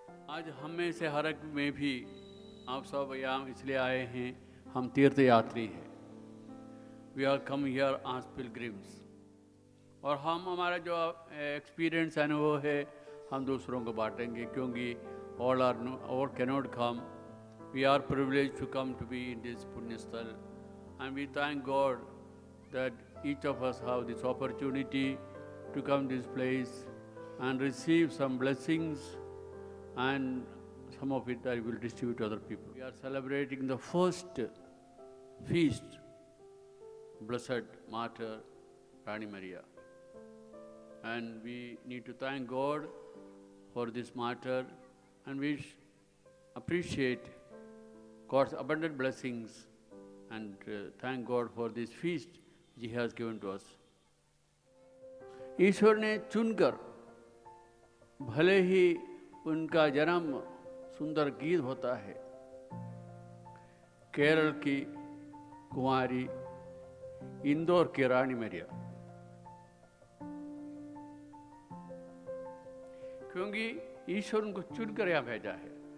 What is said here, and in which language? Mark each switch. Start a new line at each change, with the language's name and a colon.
Hindi: आज हम में से हर एक में भी आप सब यहाँ इसलिए आए हैं, हम तीर्थ यात्री हैं।
English: we are come here as pilgrims,
Hindi: और हम हमारा जो एक्सपीरियंस अनुभव है हम दूसरों को बांटेंगे, क्योंकि
English: all cannot come. We are privileged to come to be in this Punyasthal, and we thank God that each of us have this opportunity to come to this place and receive some blessings, and some of it I will distribute to other people. We are celebrating the first feast, Blessed Martyr Rani Maria. And we need to thank God for this martyr, and we appreciate God's abundant blessings and thank God for this feast He has given to us.
Hindi: ईश्वर ने चुनकर, भले ही उनका जन्म सुंदर गीत होता है, केरल की कुंवारी, इंदौर की रानी मरिया, क्योंकि ईश्वर उनको चुनकर यहाँ भेजा है।